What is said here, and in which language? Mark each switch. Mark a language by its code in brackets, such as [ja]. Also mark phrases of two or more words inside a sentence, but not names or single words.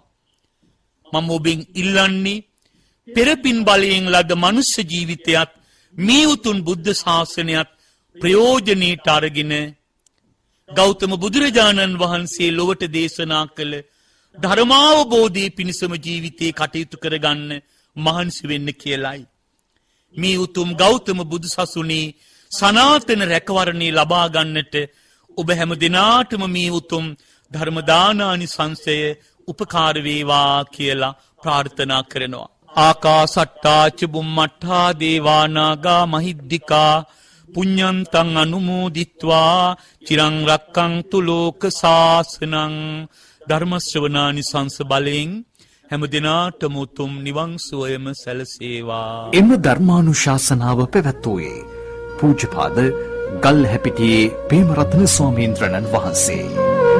[si] මම ඔබෙන් ඉල්ලන්නේ පෙරපින් බලයෙන් ලද මනුෂ්‍ය ජීවිතයත් මේ උතුම් බුද්ධ ශාසනයත් ප්‍රයෝජනෙට අරගෙන ගෞතම බුදුරජාණන් වහන්සේ ලොවට දේශනා කළ ධර්මාවබෝධයේ පිණිසම ජීවිතේ කටයුතු කරගන්න මහන්සි වෙන්න කියලයි. මේ උතුම් ගෞතම බුදුසසුනේ සනාතන රැකවරණේ ලබා ගන්නට ඔබ හැම දිනාටම මේ උතුම් ධර්ම දානානිසංසය උපකාර වේවා කියලා ප්‍රාර්ථනා කරනවා. [pi] ආකාසට්ටා ච බුම්මට්ටා දේවා නාග මහිද්దికා පුඤ්ඤන්තං අනුමෝදිත්වා චිරං රක්ඛන්තු ලෝක සාසනං. [si] ධර්ම ශ්‍රවණානිසංස බලෙන් හැම දිනාටම උතුම් නිවන් සුවයම සැලසේවා. එම ධර්මානුශාසනාව පැවැත්වුවේ පූජ්‍යපාද ගල්හැපිටියේ පේමරත්න ස්වාමීන් වහන්සේ.